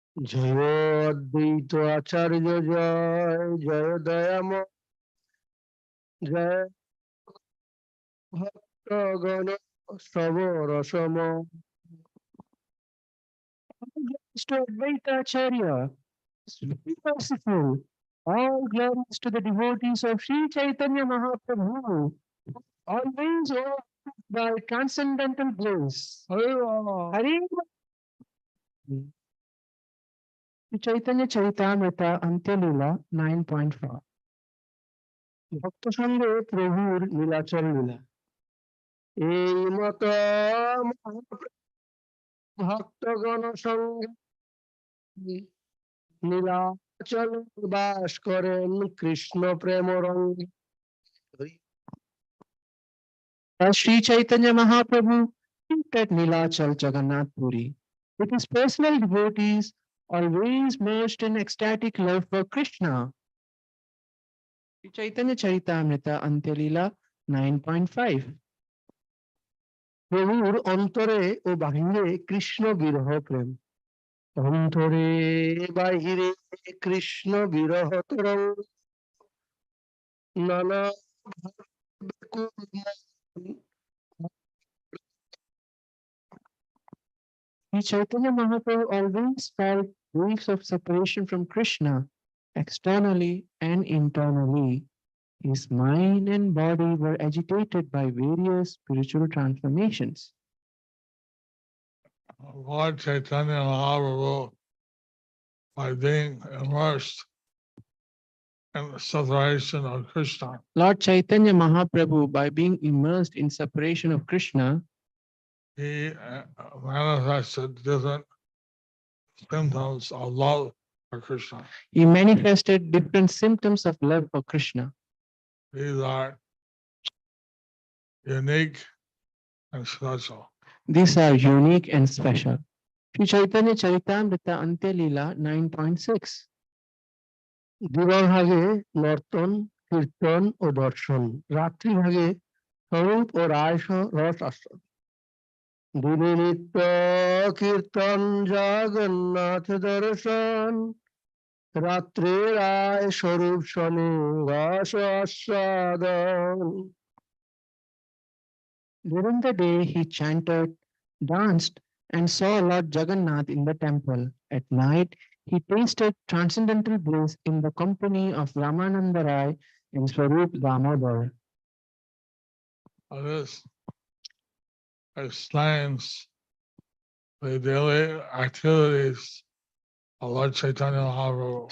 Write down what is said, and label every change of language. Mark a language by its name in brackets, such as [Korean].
[Bangla] জয় অদ্বৈত আচার্য জয় জয় দয়াম জয় ভক্তগণ সবরসম। [English] All glories to Advaita Acharya, is very merciful. All glories to the devotees of Sri Chaitanya Mahaprabhu, always overflowed by transcendental bliss. Hare Sri Chaitanya Charitamrita Antya Leela 9.4. [Bangla] ভক্ত সঙ্গে প্রভুর নীলাচল লীলা। এই মত ভক্তগণ সঙ্গে নীলাচল বাস করেন কৃষ্ণ প্রেম রঙ্গে। [English] As Sri Chaitanya Mahaprabhu at Nilachal Jagannath Puri, with his personal devotees always merged in ecstatic love for Krishna. Sri Chaitanya Charitamrita Antyalila 9.5. [Bangla] প্রভুর অন্তরে ও বাহিরে কৃষ্ণ বিরহ প্রেম, অন্তরে বাহিরে কৃষ্ণ বিরহ তরঙ্গ, নানা ব্যাকুল মন। [English] Sri Chaitanya Mahaprabhu always felt griefs of separation from Krishna externally and internally. His mind and body were agitated by various spiritual transformations. Lord Chaitanya Mahaprabhu, by being immersed in the separation of Krishna, Lord Chaitanya Mahaprabhu, by being immersed in separation of Krishna, he manifested different symptoms of love for Krishna. he manifested different symptoms of love for Krishna. These are unique and special. These are unique and special. Sri Chaitanya Charitamrita Antyalila 9.6. [Bangla] দিবাভাগে নর্তন, কীর্তন ও দর্শন, রাত্রিভাগে স্বরূপ ও রাস রস আস্বাদন। দিনে নিত্য কীর্তন জগন্নাথ দর্শন, রাত্রে রায় স্বরূপ শনে রস আস্বাদন। [English] During the day, he chanted, danced, and saw Lord Jagannath in the temple. At night, he tasted transcendental bliss in the company of Ramananda Rai and Swarup Damodar. This explains the daily activities of Lord Chaitanya Mahaprabhu.